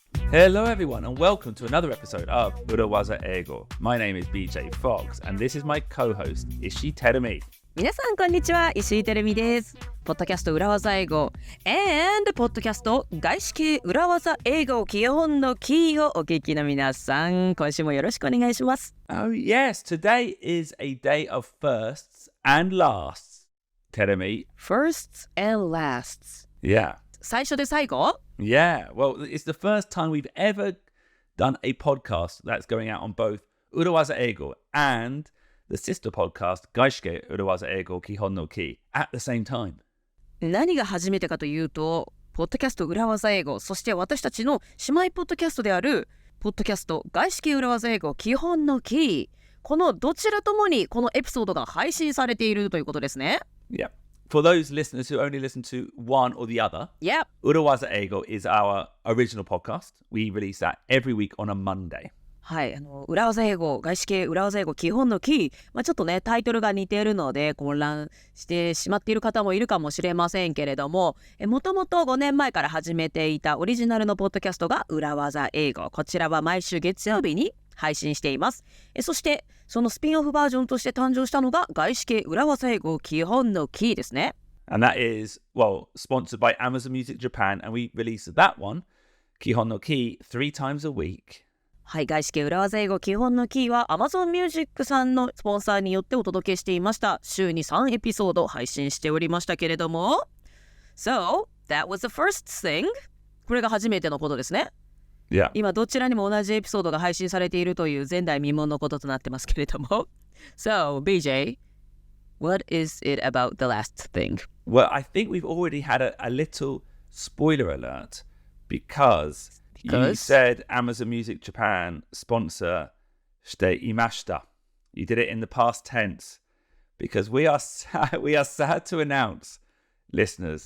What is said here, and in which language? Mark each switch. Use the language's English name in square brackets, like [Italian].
[English] Hello everyone and welcome to another episode of 裏技英語. My name is BJ Fox and this is my co-host 石井てるみ。 [Japanese] 皆さんこんにちは、石井てるみです。ポッドキャスト裏技英語 and ポッドキャスト外資系裏技英語基本のキーをお聞きの皆さん、今週もよろしくお願いします。 [English] Oh yes, today is a day of firsts and lasts. [Japanese] てるみ。 [English] Firsts and lasts. Yeah. [Japanese] 最初で最後? [English] Yeah, well, it's the first time we've ever done a podcast that's going out on both 裏技英語 and the sister podcast 外資系裏技英語基本のキー at the same time. [Japanese] 何が初めてかというと、ポッドキャスト裏技英語、そして私たちの姉妹ポッドキャストであるポッドキャスト外資系裏技英語基本のキー、このどちらともにこのエピソードが配信されているということですね。 [English] Yeah.For those listeners who only listen to one or the other, Yep. 裏技英語 is our original podcast. We release that every week on a Monday. [Japanese] はい、裏技英語、外資系裏技英語基本のキー、ちょっとね、タイトルが似ているので混乱してしまっている方もいるかもしれませんけれども、もともと5年前から始めていたオリジナルのポッドキャストが裏技英語。こちらは毎週月曜日に配信しています。そしてそのスピンオフバージョンとして誕生したのが外資系裏技英語基本のキーですね。 [English] And that is, well, sponsored by Amazon Music Japan, and we release that one, 基本のキー, 3 times a week. [Japanese] はい、外資系裏技英語基本のキーは Amazon Music さんのスポンサーによってお届けしていました。週に3エピソード配信しておりましたけれども。 [English] So, that was the first thing. [Japanese] これが初めてのことですね。 [English] Yeah. [Japanese] 今どちらにも同じエピソードが配信されているという前代未聞のこととなってますけれども。 [English] So, BJ, what is it about the last thing? Well, I think we've already had a little spoiler alert because you said Amazon Music Japan sponsor [Japanese] していました. [English] You did it in the past tense because we are sad to announce, listeners,